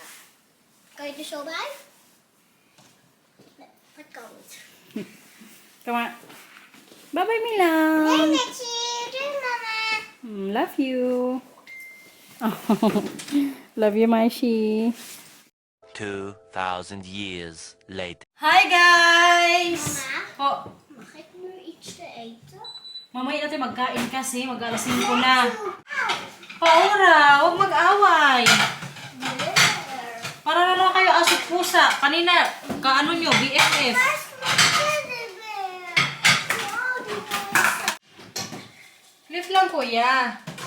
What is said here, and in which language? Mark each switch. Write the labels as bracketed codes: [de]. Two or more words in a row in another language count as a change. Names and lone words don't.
[nl] Kan je er zo bij? Nee, dat kan niet. [en] Come on. Bye-bye, Milang. [nl] Metje. Doei, mama. [en] Love you. Oh, love you, Maishi. 2,000 years later. Hi, guys! [nl] Mama, [tl] Po, [nl] mag ik nu iets te eten? [tl] mamaya natin magkain kasi. Mag-alas 5 na. Paura, huwag mag-away. Para na lang kayo asot pusa. Kanina, kaano nyo, BFF. Lift lang, kuya.